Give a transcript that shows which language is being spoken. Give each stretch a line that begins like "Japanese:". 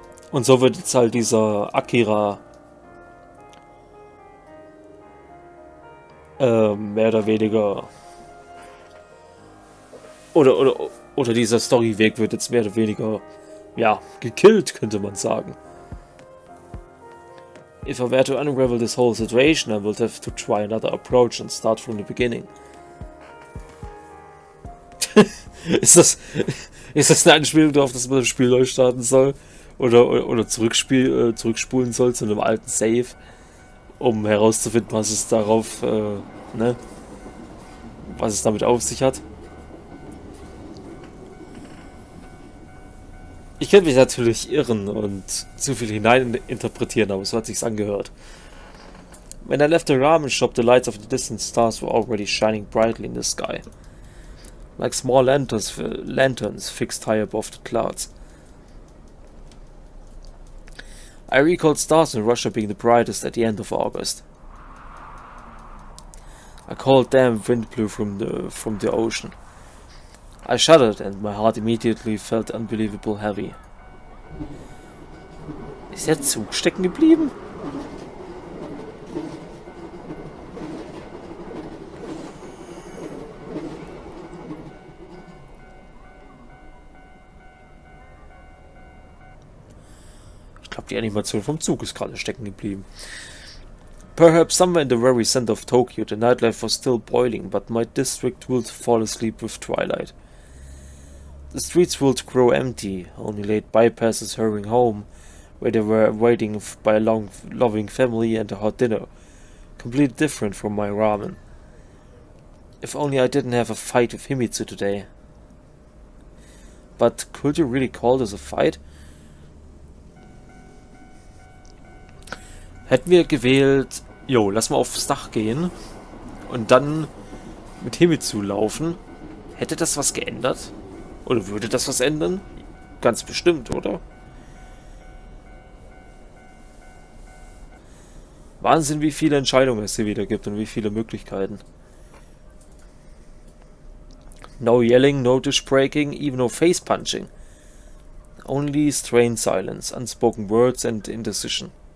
German: Und so wird jetzt halt dieser Akira mehr oder weniger oder dieser Storyweg wird jetzt mehr oder weniger, ja, gekillt, könnte man sagen.
English: If I were to unravel this whole situation, I would have to try another approach and start from the beginning.
German: Ist das eine Anspielung darauf, dass man das Spiel neu starten soll? Oder zurückspulen soll zu einem alten Save, um herauszufinden, was es darauf, was es damit auf sich hat? Ich könnte mich natürlich irren und zu viel hineininterpretieren, aber so hat sich's angehört.
English: When I left the ramen shop, the lights of the distant stars were already shining brightly in the sky, like small lanterns fixed high above the clouds. I recalled stars in Russia being the brightest at the end of August. A cold damp wind blew from the ocean. I shuddered and my heart immediately felt unbelievably heavy.
German: Ist der Zug stecken geblieben? Ich glaube, die Animation vom Zug ist gerade stecken geblieben.
English: Perhaps somewhere in the very center of Tokyo, the nightlife was still boiling, but my district would fall asleep with twilight. The streets would grow empty, only late bypassers hurrying home, where they were waiting by a long, loving family and a hot dinner, completely different from my ramen. If only I didn't have a fight with Himitsu today. But could you really call this a fight?
German: Hätten wir gewählt, lass mal aufs Dach gehen und dann mit Himitsu laufen, hätte das was geändert? Oder würde das was ändern? Ganz bestimmt, oder? Wahnsinn, wie viele Entscheidungen es hier wieder gibt und wie viele Möglichkeiten.
English: No yelling, no dish breaking, even no face punching. Only strained silence, unspoken words and indecision.